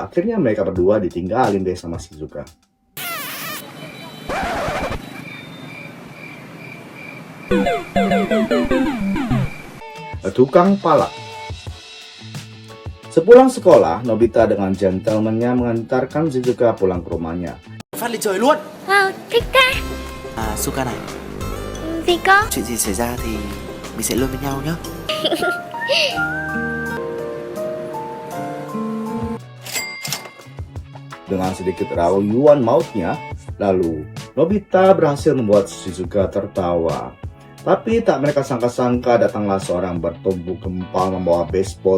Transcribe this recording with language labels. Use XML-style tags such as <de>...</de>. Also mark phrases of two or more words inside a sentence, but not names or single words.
<id>Akhirnya mereka berdua ditinggalin deh sama Shizuka. Tukang palak. Sepulang sekolah, Nobita dengan gentleman-nya mengantarkan Shizuka pulang ke rumahnya.</id> <vi>Phát lên trời luôn. Wow, thích thế. Suka này, Gì cơ? chuyện gì xảy ra thì mình sẽ luôn với nhau nhé.</vi> <id>Dengan sedikit rayuan mautnya, lalu Nobita berhasil membuat Shizuka tertawa. Tapi tak mereka sangka-sangka datanglah seorang bertubuh gempal membawa baseball.</id>